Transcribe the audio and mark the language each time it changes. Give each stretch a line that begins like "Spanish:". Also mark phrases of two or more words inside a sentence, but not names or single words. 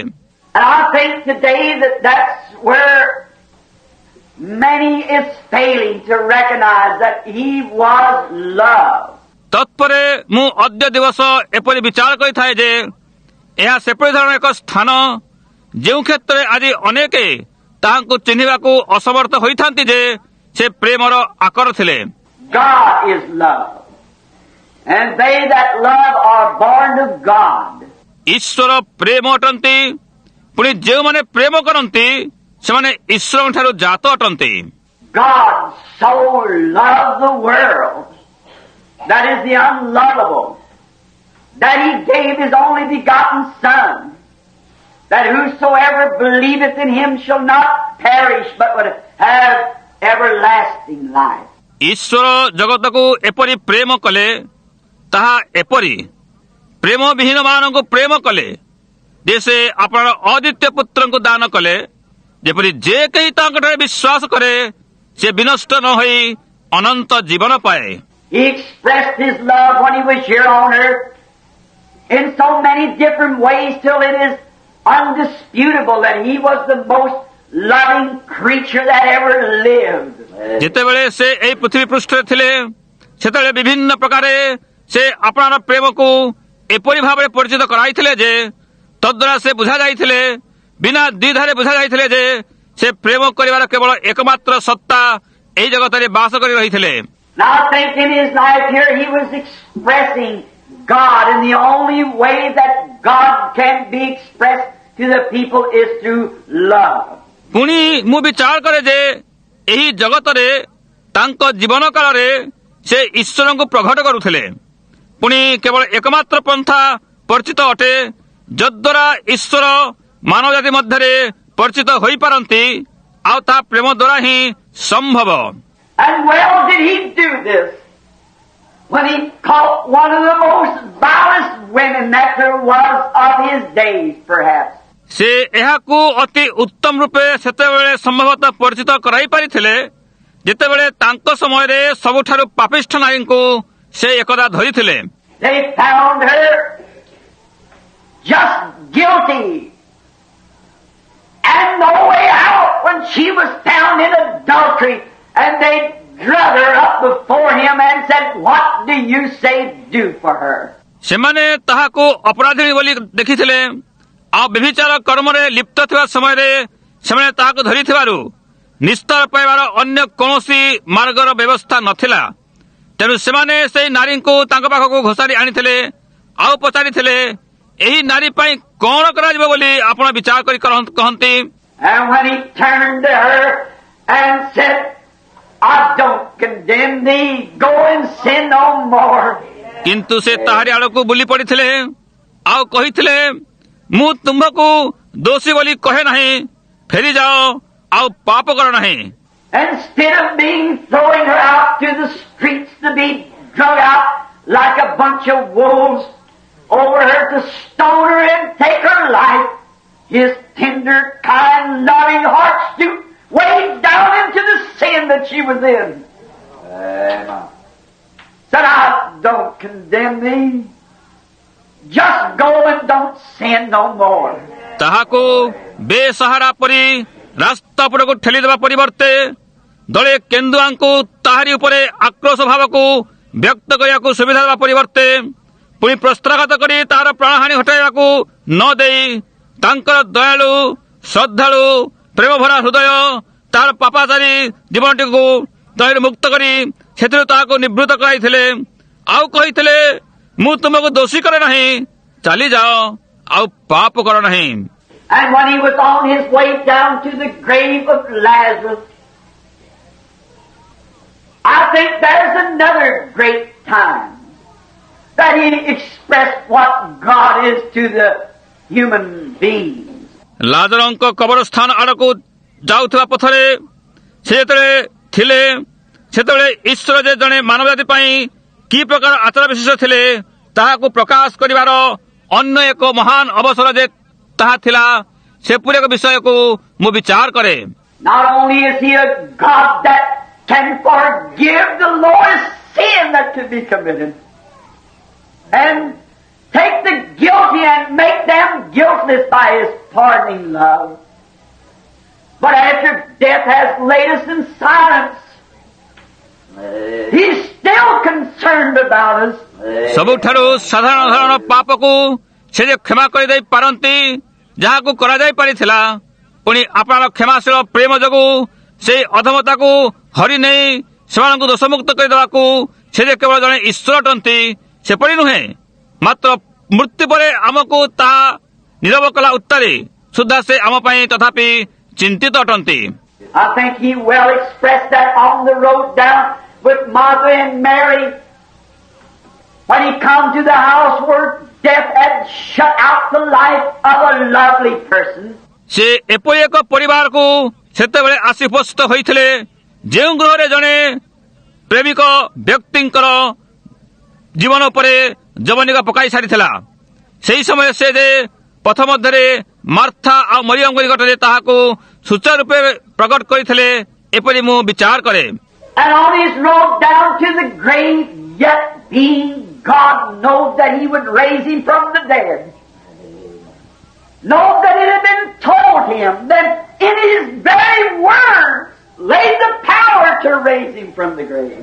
English: And I think today that that's where many is failing to recognize that he was love.
Odia: ତତ୍ପରେ ମୁଁ ଅଦ୍ୟ ଦିବସ ଏପରି ବିଚାର କରିଥାଏ ଯେ ଏହା ସେପରି ଧରଣର ଏକ ସ୍ଥାନ ଯେଉଁ କ୍ଷେତ୍ରରେ ଆଜି ଅନେକ ତାହାଙ୍କୁ ଚିହ୍ନିବାକୁ ଅସମର୍ଥ ହୋଇଥାନ୍ତି ଯେ ସେ ପ୍ରେମର ଆକର ଥିଲେ।
English: God is love. And they that love are born of God.
Odia: ଈଶ୍ୱର ପ୍ରେମ ଅଟନ୍ତି, ପୁଣି ଯେଉଁମାନେ ପ୍ରେମ କରନ୍ତି ସେମାନେ ଈଶ୍ୱରଙ୍କ ଠାରୁ ଜାତ ଅଟନ୍ତି।
English: God so loved the world, that is the unlovable, that he gave his only begotten Son, that whosoever believeth in him shall not perish but would have everlasting life.
Odia: ଈଶ୍ୱର ଜଗତକୁ ଏପରି ପ୍ରେମ କଲେ, ତାହା ଏପରି ପ୍ରେମ ବିହୀନ ମାନଙ୍କୁ ପ୍ରେମ କଲେ ଯେ ସେ ଆପଣଙ୍କର ଅଦ୍ୱିତୀୟ ପୁତ୍ରଙ୍କୁ ଦାନ କଲେ, ଯେପରି ଯେ କେହି ତାଙ୍କଠାରେ ବିଶ୍ୱାସ କରେ ସେ ବିନଷ୍ଟ ନ ହୋଇ ଅନନ୍ତ ଜୀବନ ପାଏ।
English: He expressed his love when he was here on earth in so many different ways till it is undisputable that he was the most loving creature that ever lived.
Odia: ଯେତେବେଳେ ସେ ଏହି ପୃଥିବୀ ପୃଷ୍ଠରେ ଥିଲେ ସେତେବେଳେ ବିଭିନ୍ନ ପ୍ରକାରେ ସେ ଆପଣାର ପ୍ରେମକୁ ଏପରି ଭାବରେ ପରିଚିତ କରାଇଥିଲେ ଯେ ତଦ୍ୱାରା ସେ ବୁଝାଯାଇଥିଲେ ବିନା ଦ୍ୱିଧାରେ ବୁଝାଯାଇଥିଲେ ଯେ ସେ ପ୍ରେମ କରିବାର କେବଳ ଏକମାତ୍ର ସତ୍ତା ଏହି ଜଗତରେ ବାସ କରି ରହିଥିଲେ।
English: Now I think in his life here he was expressing God in the only way that God can be expressed to the people is through love.
Odia: ପୁଣି ମୁଁ ବିଚାର କରେ ଯେ ଏହି ଜଗତରେ ତାଙ୍କ ଜୀବନ କାଳରେ ସେ ଈଶ୍ୱରଙ୍କୁ ପ୍ରକଟ କରୁଥିଲେ। ପୁଣି କେବଳ ଏକମାତ୍ର ପନ୍ଥା ପରିଚିତ ଅଟେ ଯଦ୍ୱାରା ଈଶ୍ୱର ମାନବ ଜାତି ମଧ୍ୟରେ ପରିଚିତ ହୋଇପାରନ୍ତି ଆଉ ତାହା ପ୍ରେମ ଦ୍ୱାରା ହିଁ ସମ୍ଭବ।
English: And well did he do this when he caught one of the most vilest women that there was of his days, perhaps.
Odia: ସେ ଏହାକୁ ଅତି ଉତ୍ତମ ରୂପେ ସେତେବେଳେ ସମ୍ଭବତଃ ପରିଚିତ କରାଇ ପାରିଥିଲେ ଯେତେବେଳେ ତାଙ୍କ ସମୟରେ ସବୁଠାରୁ ପାପିଷ୍ଠ ନାରୀଙ୍କୁ ସେ ଏକଦା ଧରିଥିଲେ।
English: They found her just guilty and no way out when she was found in adultery, and they drug her up before him and said, "What do you say do for her?"
Odia: ସେମାନେ ତାହାକୁ ଅପରାଧିଣୀ ବୋଲି ଦେଖିଥିଲେ ଆଉ ବ୍ୟଭିଚାର କର୍ମରେ ଲିପ୍ତ ଥିବା ସମୟରେ ସେମାନେ ତାହାକୁ ଧରିଥିବାରୁ ନିସ୍ତାର ପାଇବାର ଅନ୍ୟ କୌଣସି ମାର୍ଗର ବ୍ୟବସ୍ଥା ନଥିଲା। ତେଣୁ ସେମାନେ ସେହି ନାରୀଙ୍କୁ ତାଙ୍କ ପାଖକୁ ଘୋଷାରି ଆଣିଥିଲେ ଆଉ ପଚାରିଥିଲେ ଏହି ନାରୀ ପାଇଁ କଣ କରାଯିବ ବୋଲି ଆପଣ ବିଚାର କରି କହନ୍ତି।
English: And when he turned to her and said, "I don't condemn thee, go and sin no more."
Odia: କିନ୍ତୁ ସେ ତାହାରି ଆଡ଼କୁ ବୁଲି ପଡ଼ିଥିଲେ ଆଉ କହିଥିଲେ ମୁଁ ତୁମ୍ଭକୁ ଦୋଷୀ ବୋଲି କହେ ନାହିଁ, ଫେରିଯାଅ ଆଉ ପାପ କର ନାହିଁ।
English: Instead of throwing her out to the streets to be drug out like a bunch of wolves over her to stone her and take her life, his tender, kind, loving heart stooped way down into the sin that she was in. Said, "I don't condemn thee. Just go and don't sin no more."
Odia: ତାହାକୁ ବେସାହାରା ପରି ରାସ୍ତା ଉପରକୁ ଠେଲିଦେବା ପରିବର୍ତ୍ତେ ଦଳେ କେନ୍ଦୁଆଙ୍କୁ ତାହାରି ଉପରେ ଆକ୍ରୋଶ ଭାବକୁ ବ୍ୟକ୍ତ କରିବାକୁ ସୁବିଧା ଦେବା ପରିବର୍ତ୍ତେ ପୁଣି ପ୍ରସ୍ତ୍ରାଘାତ କରି ତାହାର ପ୍ରାଣହାନି ଘଟାଇବାକୁ ନ ଦେଇ ତାଙ୍କର ଦୟାଳୁ ଶ୍ରଦ୍ଧାଳୁ ପ୍ରେମଭରା ହୃଦୟ ତାହାର ପାପାଚାରୀ ଜୀବନଟିକୁ ଦୟାରୁ ମୁକ୍ତ କରି ସେଥିରୁ ତାହାକୁ ନିବୃତ୍ତ କରାଇଥିଲେ ଆଉ କହିଥିଲେ ମୁଁ ତୁମକୁ ଦୋଷୀ କରେ ନାହିଁ, ଚାଲିଯାଅ ଆଉ ପାପ କର ନାହିଁ।
English: And when he was on his way down to the grave of Lazarus, I think there's another great time that he expressed what God is to the human beings.
Odia: ଲାଜରଙ୍କ କବରସ୍ଥାନ ଆଡ଼କୁ ଯାଉଥିବା ପଥରେ ସେ ଯେତେବେଳେ ଥିଲେ ସେତେବେଳେ ଈଶ୍ୱର ଯେ ଜଣେ ମାନବ ଜାତି ପାଇଁ କି ପ୍ରକାର ଆଚାର ବିଶେଷ ଥିଲେ ତାହାକୁ ପ୍ରକାଶ କରିବାର ଅନ୍ୟ ଏକ ମହାନ ଅବସର ଯେ ତାହା ଥିଲା ସେପରି ଏକ ବିଷୟକୁ ମୁଁ ବିଚାର କରେ।
English: Not only is he a God that can forgive the lowest sin that could be committed and take the guilty and make them guiltless by his pardoning love, but after death has laid us in silence, he's still concerned about us.
Odia: ସବୁଠାରୁ ସାଧାରଣ ପାପକୁ ସେ ଯେ କ୍ଷମା କରିଦେଇ ପାରନ୍ତି ଯାହାକୁ କରାଯାଇ ପାରିଥିଲା ପୁଣି ଆପଣଙ୍କ କ୍ଷମାଶୀଳ ପ୍ରେମ ଯୋଗୁଁ ସେହି ଅଧମତାକୁ ହରି ନେଇ ସେମାନଙ୍କୁ ଦୋଷମୁକ୍ତ କରିଦେବାକୁ ସେ ଯେ କେବଳ ଜଣେ ଈଶ୍ୱର ଅଟନ୍ତି ସେପରି ନୁହେଁ, ମାତ୍ର ମୃତ୍ୟୁ ପରେ ଆମକୁ ତାହା ନିରବ କଲା ଉତ୍ତାରେ ସୁଦ୍ଧା ସେ ଆମ ପାଇଁ ତଥାପି ଚିନ୍ତିତ ଅଟନ୍ତି।
English: I think he well expressed that on the road down with Martha and Mary when he come to the house where death had shut out the life of a lovely person.
Odia: ସେ ଏପରି ଏକ ପରିବାରକୁ ସେତେବେଳେ ଆସି ଉପସ୍ଥିତ ହୋଇଥିଲେ ଯେଉଁ ଗୃହରେ ଜଣେ ପ୍ରେମିକ ବ୍ୟକ୍ତିଙ୍କର ଜୀବନ ଉପରେ ଯବନିକା ପକାଇ ସାରିଥିଲା। ସେହି ସମୟରେ ସେ ଯେ ପଥ ମଧ୍ୟରେ ମାର୍ଥା ଆଉ ମରିୟମଙ୍କ ନିକଟରେ ତାହାକୁ ସୁଚାରୁ ରୂପେ ପ୍ରକଟ କରିଥିଲେ ଏପରି ମୁଁ ବିଚାର କରେ।
English: And on his road down to the grave, yet being God knows that he would raise him from the dead. Know that it had been told him that in his very words lay the power to raise him from the grave.